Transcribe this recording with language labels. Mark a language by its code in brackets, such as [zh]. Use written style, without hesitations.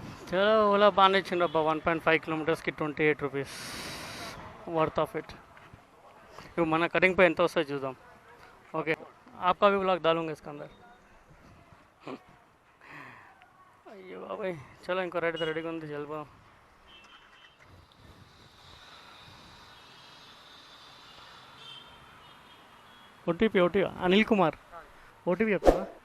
[te] చలో ఓలా బాగానే ఇచ్చిండబ్బా 1.5 కిలోమీటర్స్కి 28 rupees [en] Worth of it. [te] ఇప్పుడు మన కటింగ్ పై ఎంత వస్తాయి చూద్దాం। [hi] ఓకే आपका भी ब्लॉग डालूंगा इसके अंदर। [te] అయ్యో బాబాయ్ చలో ఇంకో రైడ్ రెడీగా ఉంది చల్బా। ఓటీపీ అనిల్ కుమార్ ఓటీపీ చెప్తావా?